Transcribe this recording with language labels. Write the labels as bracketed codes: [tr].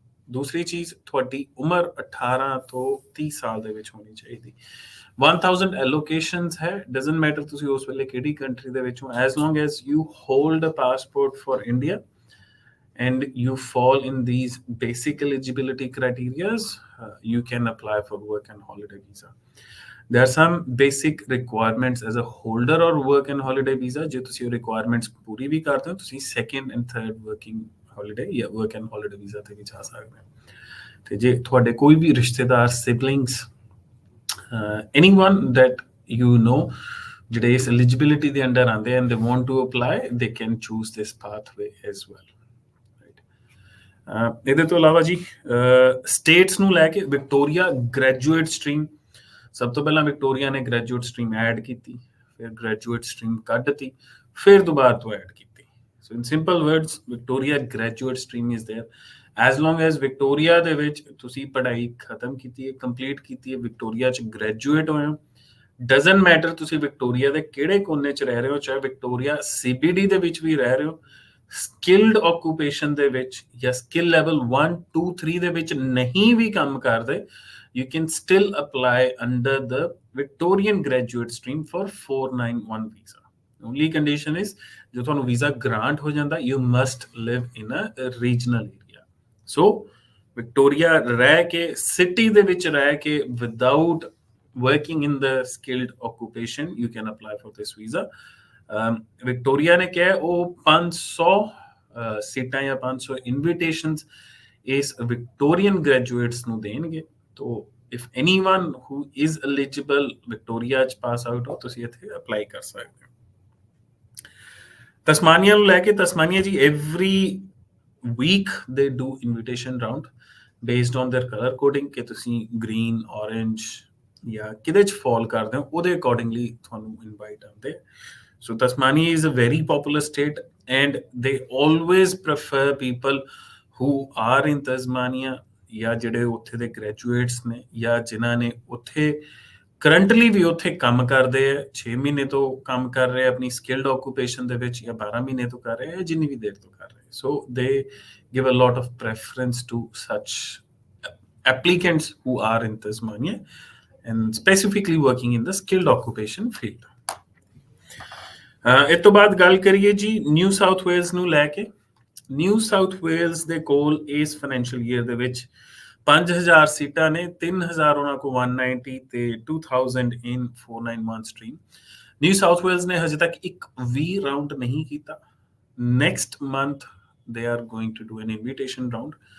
[pa] ਦੂਸਰੀ ਚੀਜ਼, ਤੁਹਾਡੀ ਉਮਰ 18 ਤੋਂ 30 ਸਾਲ ਦੇ ਵਿੱਚ ਹੋਣੀ ਚਾਹੀਦੀ। [en] 1000 allocations ਹੈ, doesn't matter [pa] ਤੁਸੀਂ ਉਸ ਵੇਲੇ ਕਿਹੜੀ ਕੰਟਰੀ ਦੇ ਵਿੱਚ ਹੋ, [en] As long as you hold a passport for India and you fall in these basic eligibility criterias, you can apply for work and holiday visa। there are some basic requirements as a holder or work and holiday visa। [pa] ਜੇ ਤੁਸੀਂ requirements ਪੂਰੀ ਵੀ ਕਰਦੇ ਹੋ, ਤੁਸੀਂ [en] second and third working holiday [pa] ਜਾਂ work and holiday visa ਤੇ ਵੀ ਜਾ ਸਕਦੇ ਹੋ। ਤੇ ਜੇ ਤੁਹਾਡੇ ਕੋਈ ਵੀ ਰਿਸ਼ਤੇਦਾਰ, [en] siblings, anyone that you know [pa] ਜਿਹੜੇ ਇਸ eligibility ਦੇ ਅੰਡਰ ਆਉਂਦੇ [en] and they want to apply, they can choose this pathway as well। [pa] ਇਹਦੇ ਤੋਂ ਇਲਾਵਾ ਜੀ ਸਟੇਟਸ ਨੂੰ ਲੈ ਕੇ ਵਿਕਟੋਰੀਆ ਗ੍ਰੈਜੂਏਟ ਸਟਰੀਮ, ਸਭ ਤੋਂ ਪਹਿਲਾਂ ਵਿਕਟੋਰੀਆ ਨੇ ਗ੍ਰੈਜੂਏਟ ਸਟਰੀਮ ਐਡ ਕੀਤੀ, ਫਿਰ ਗ੍ਰੈਜੂਏਟ ਸਟਰੀਮ ਕੱਢਤੀ, ਫਿਰ ਦੁਬਾਰਾ ਤੋਂ ਐਡ ਕੀਤੀ। [en] so in simple words [pa] Victoria graduate stream is there as long as Victoria ਦੇ ਵਿੱਚ ਤੁਸੀਂ ਪੜ੍ਹਾਈ ਖਤਮ ਕੀਤੀ ਹੈ, ਕੰਪਲੀਟ ਕੀਤੀ ਹੈ, ਵਿਕਟੋਰੀਆ 'ਚ ਗ੍ਰੈਜੂਏਟ ਹੋਏ ਹੋ, ਡਜ਼ਨਟ ਮੈਟਰ ਤੁਸੀਂ ਵਿਕਟੋਰੀਆ ਦੇ ਕਿਹੜੇ ਕੋਨੇ 'ਚ ਰਹਿ ਰਹੇ ਹੋ, ਚਾਹੇ ਵਿਕਟੋਰੀਆ CBD ਦੇ ਵਿੱਚ ਵੀ ਰਹਿ ਰਹੇ ਹੋ, ਸਕਿਲਡ ਆਕੂਪੇਸ਼ਨ ਦੇ ਵਿੱਚ ਜਾਂ ਸਕਿੱਲ ਲੈਵਲ 1 2 3 ਦੇ ਵਿੱਚ ਨਹੀਂ ਵੀ ਕੰਮ ਕਰਦੇ, [en] you can still apply under the Victorian graduate stream for 491 visa. Only condition is [pa] ਜੋ ਤੁਹਾਨੂੰ ਵੀਜ਼ਾ ਗ੍ਰਾਂਟ ਹੋ ਜਾਂਦਾ, [en] you must live in a regional area. So [pa] Victoria ਰਹਿ ਕੇ, ਸਿਟੀ ਦੇ ਵਿੱਚ ਰਹਿ ਕੇ, [en] without working in the skilled occupation, you can apply for this visa. [pa] Victoria ਨੇ ਕਿਹਾ ਉਹ 500 ਸੀਟਾਂ ਜਾਂ 500 ਇਨਵੀਟੇਸ਼ਨਸ ਇਸ ਵਿਕਟੋਰੀਅਨ ਗ੍ਰੈਜੂਏਟਸ ਨੂੰ ਦੇਣਗੇ। ਤੋ [en] if anyone who is eligible [pa] Victoria 'ਚ ਪਾਸ ਆਊਟ ਹੋ, ਤੁਸੀਂ ਇੱਥੇ ਅਪਲਾਈ ਕਰ ਸਕਦੇ ਹੋ। ਤਸਮਾਨੀਆ ਨੂੰ ਲੈ ਕੇ, ਤਸਮਾਨੀਆ ਜੀ [en] every week they do invitation round based on their colour coding, [pa] ਕਿ ਤੁਸੀਂ ਗ੍ਰੀਨ, ਔਰੇਂਜ ਜਾਂ ਕਿਹਦੇ 'ਚ ਫਾਲ ਕਰਦੇ ਹੋ, ਉਹਦੇ ਅਕੋਰਡਿੰਗਲੀ ਤੁਹਾਨੂੰ ਇਨਵਾਈਟ ਆਉਂਦੇ। [en] So Tasmania is a very popular state and they always prefer people who are in Tasmania [pa] ਜਾਂ ਜਿਹੜੇ ਉੱਥੇ ਦੇ ਗ੍ਰੈਜੂਏਟਸ ਨੇ ਜਾਂ ਜਿਨ੍ਹਾਂ ਨੇ ਉੱਥੇ ਕਰੰਟਲੀ ਵੀ ਉੱਥੇ ਕੰਮ ਕਰਦੇ ਆ, 6 ਮਹੀਨੇ ਤੋਂ ਕੰਮ ਕਰ ਰਹੇ ਆਪਣੀ ਸਕਿਲਡ ਆਕੂਪੇਸ਼ਨ ਦੇ ਵਿੱਚ, ਜਾਂ 12 ਮਹੀਨੇ ਤੋਂ ਕਰ ਰਹੇ ਆ, ਜਿੰਨੀ ਵੀ ਦੇਰ ਤੋਂ ਕਰ ਰਹੇ। [en] So they give a lot of preference to such applicants who are in Tasmania and specifically working in the skilled occupation field. [pa] ਇਸ ਤੋਂ ਬਾਅਦ ਗੱਲ ਕਰੀਏ ਜੀ ਨਿਊ ਸਾਊਥ ਵੇਲਸ ਨੂੰ ਲੈ ਕੇ। ਨਿਊ ਸਾਊਥ ਵੇਲਸ ਦੇ ਕੋਲ ਇਸ ਫਾਈਨੈਂਸ਼ੀਅਲ ਈਅਰ ਦੇ ਵਿੱਚ 5000 ਸੀਟਾਂ ਨੇ, 3000 ਉਹਨਾਂ ਕੋਲ 190 ਤੇ 2000 ਇਨ 491 ਸਟਰੀਮ। ਨਿਊ ਸਾਊਥ ਵੇਲਸ ਨੇ ਹਜੇ ਤੱਕ ਇੱਕ ਵੀ ਰਾਊਂਡ ਨਹੀਂ ਕੀਤਾ। [en] Next month they are going to do an invitation round.